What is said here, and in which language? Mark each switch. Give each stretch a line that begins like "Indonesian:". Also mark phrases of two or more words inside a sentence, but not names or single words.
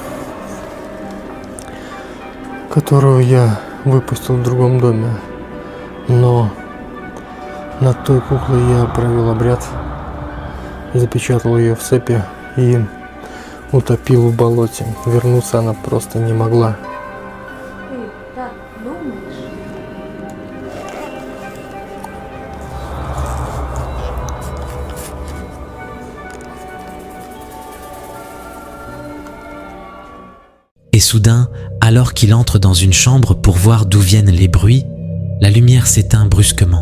Russian: Которую я выпустил в другом доме. Но над той куклой я провел обряд, запечатал ее в цепи и утопил в болоте. Вернуться она просто не могла. Ты так думаешь?
French: Et soudain, alors qu'il entre dans une chambre pour voir d'où viennent les bruits, la lumière s'éteint brusquement.